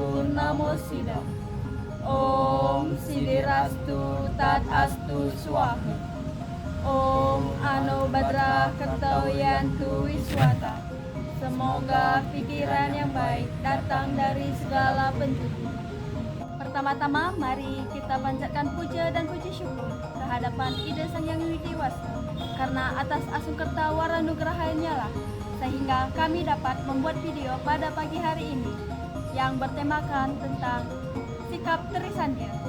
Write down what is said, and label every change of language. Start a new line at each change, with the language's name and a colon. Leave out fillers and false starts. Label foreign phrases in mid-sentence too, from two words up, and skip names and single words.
Sanskrit: नमो सिद. ॐ सिद्धिरस्तु तत् अस्तु स्वाहा. ॐ आनो भद्रा क्रतोयन्तु विश्वत.
Indonesian: Semoga pikiran yang baik datang dari segala penjuru. Pertama-tama mari kita panjatkan puja dan puji syukur kehadapan Ida Sang Hyang Widi Wasa, karena atas asungkerta waranugrahanya lah sehingga kami dapat membuat video pada pagi hari ini yang bertemakan tentang sikap Trisandya.